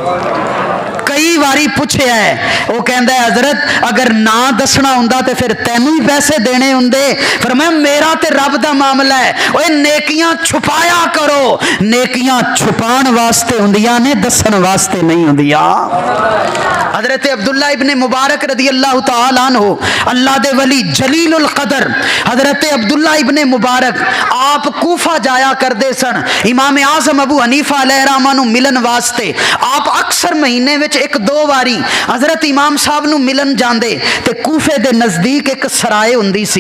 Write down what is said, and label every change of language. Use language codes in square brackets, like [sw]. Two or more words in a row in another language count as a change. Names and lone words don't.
[pa] کئی واری پچھے اے، او کہندا اے حضرت اگر نہ دسنا ہوندا تے فیر تینوں ای پیسے دینے ہوندے. پر میں میرا تے رب دا معاملہ اے، اوئے نیکیاں چھپایا کرو، نیکیاں چھپان واسطے ہوندیاں نے، دسن واسطے نہیں ہوندیاں. حضرت عبداللہ ابن مبارک [ar] رضي الله تعالى عنه [pa] اللہ دے ولی جلیل القدر حضرت عبداللہ ابن مبارک آپ کوفہ جایا کردے سن امام اعظم ابو حنیفہ علیہ الرحمہ نوں ملن واسطے. آپ اکثر مہینے وچ اک دو واری حضرت امام صاحب نوں ملن جاندے تے کوفے دے نزدیک اک سرائے ہوندی سی.